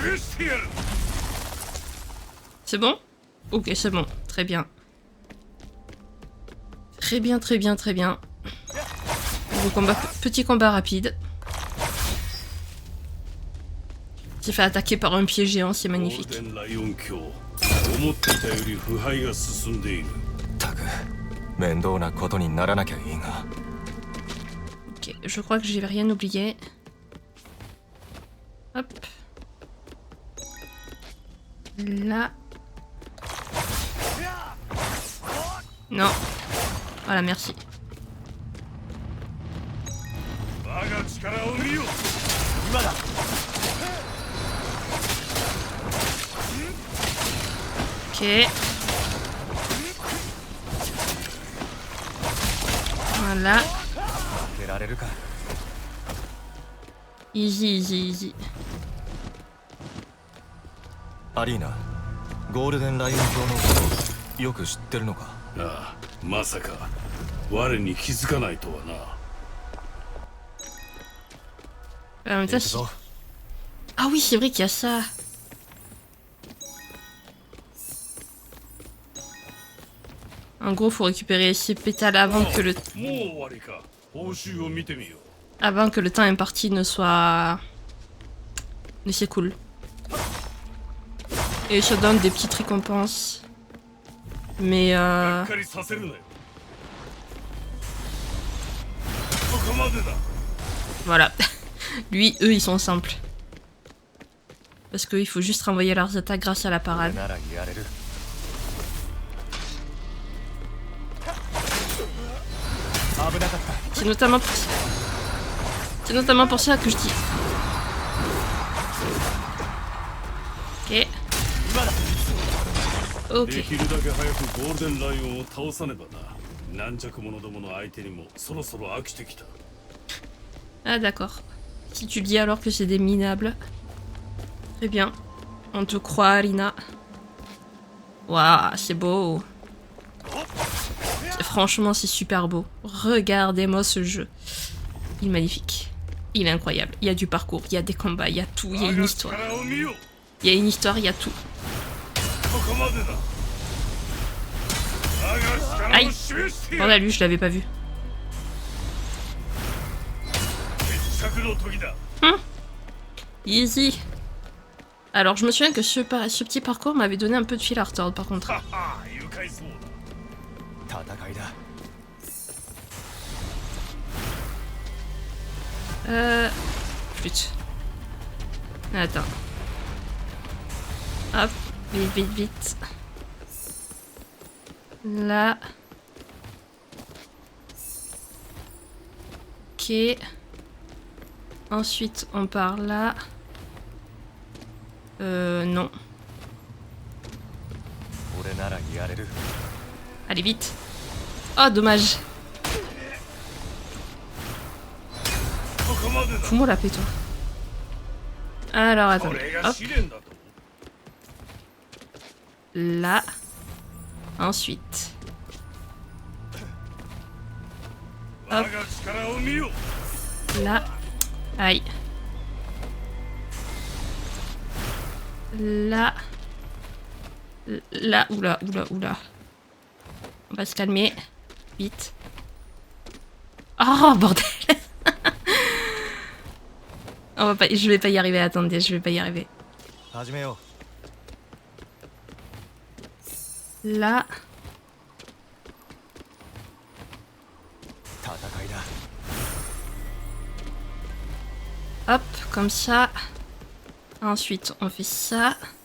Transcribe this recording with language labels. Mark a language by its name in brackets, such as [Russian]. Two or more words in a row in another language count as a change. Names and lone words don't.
[French] C'est bon? Ok, c'est bon. Très bien. Très bien, très bien, très bien. Petit combat rapide. J'ai fait attaquer par un pied géant, c'est magnifique. [Japanese] たく面倒なことにならなきゃいいが [French] Ok, je crois que j'ai rien oublié. Hop. Là. Non. Voilà, merci. Ok. Voilà. [Japanese] 出られるか [English] Easy, easy, easy. [Japanese] アリーナゴールデンライオン卿のことよく知ってるのかああ、まさか我に気づかないとはな。 [French] En même temps, si- Ah oui, c'est vrai qu'il y a ça. En gros, faut récupérer ces pétales avant que le [Japanese] もう終わりか。報酬を見てみよう。 [French] avant que le temps imparti ne soit ne s'écoule. Et ça donne des petites récompenses. Mais [Japanese] がっかりさせるなよ。ここまでだ。 [French] voilà. Lui, eux, ils sont simples. Parce qu'il faut juste renvoyer leurs attaques grâce à la [Japanese] 俺 [French] parade. [Japanese] ならやれる 危なかった [French] C'est notamment pour ça. C'est notamment pour ça que je dis. Ok. [Japanese] で [French] Ok. [Japanese] きるだけ早くゴールデンライオンを倒さねばな。軟弱者どもの相手にもそろそろ飽きてきた。 [French] Ah d'accord. Si tu dis alors que c'est des minables. Très bien. On te croit, Alina. Waouh, c'est beau. Franchement, c'est super beau. Regardez-moi ce jeu. Il est magnifique. Il est incroyable. Il y a du parcours, il y a des combats, il y a tout, il y a une histoire. [Japanese] 力を見よ。 [French] Il y a une histoire, il y a tout. [Japanese] ここまでだ。我が力を示してや [French] On [Japanese] る。 [French] a lu, je l'avais pas vu. [Japanese] 決着の時だ。 [French] Easy. Alors, je me souviens que ce petit parcours m'avait donné un peu de fil à retordre, par contre. [Japanese] はは、愉快そうだ。戦いだ [French] Flûte. Attends. Hop. Vite, vite, vite. Là. Ok. Ensuite, on part là. Non. [Japanese] 俺ならやれる [French] Allez, vite. Oh, dommage. [Japanese] ここまでだ。 [French] Fous-moi la paix, toi. Alors, [Japanese] こ [French] attendez. [Japanese] れが [French] Hop. [Japanese] 試練だと。 [French] Là. Ensuite. [Japanese] 我が力を見よ。 [French] Là. Aïe. Là. Là. Oula, oula, oula. On va se calmer. Vite. Oh, bordel. On va pas... Je vais pas y arriver, attendez, je vais pas y arriver. [Japanese] 始めよ [French] Là. [Japanese] う戦いだ [French] Hop, comme ça. Ensuite, on fait ça.